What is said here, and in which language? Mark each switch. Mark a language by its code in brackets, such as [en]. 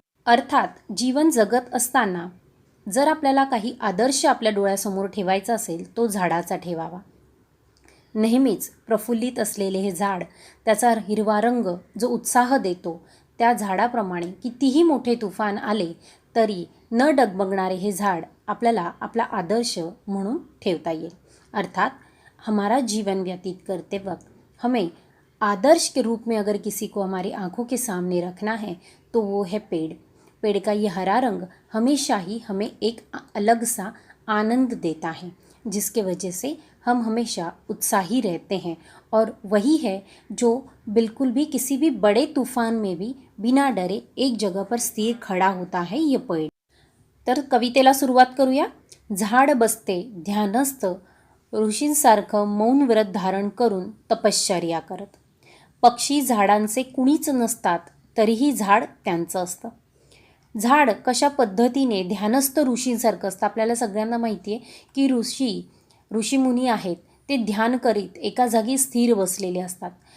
[mr] अर्थात जीवन जगत असताना जर आपल्याला काही आदर्श आपल्या डोळ्यासमोर ठेवायचा असेल, तो झाडाचा ठेवावा. नेहमीच प्रफुल्लित असलेले हे झाड, त्याचा हिरवा रंग जो उत्साह देतो, त्या झाडाप्रमाणे कितीही मोठे तुफान आले तरी न डगमगणारे हे झाड आपल्याला आपला आदर्श म्हणून ठेवता येईल. [hi] अर्थात हमारा जीवन व्यतीत करते वक्त हमें आदर्श के रूप में अगर किसी को हमारी आंखों के सामने रखना है तो वो है पेड़. पेड़ का ये हरा रंग हमेशा ही हमें एक अलग सा आनंद देता है, जिसके वजह से हम हमेशा उत्साही रहते हैं. और वही है जो बिल्कुल भी किसी भी बड़े तूफान में भी बिना डरे एक जगह पर स्थिर खड़ा होता है, ये पेड़. [mr] तर कवितेला सुरुवात करूया. झाड बसते ध्यानस्थ, ऋषींसारखं मौन व्रत धारण करून तपश्चर्या करत. पक्षी झाडांचे कुणीच नसतात, तरीही झाड त्यांचं असतं. झाड कशा पद्धतीने ध्यानस्थ ऋषींसारखं असतं. आपल्याला सगळ्यांना माहिती आहे की ऋषीमुनी आहेत, ते ध्यान करीत एका जागी स्थिर बसलेले असतात.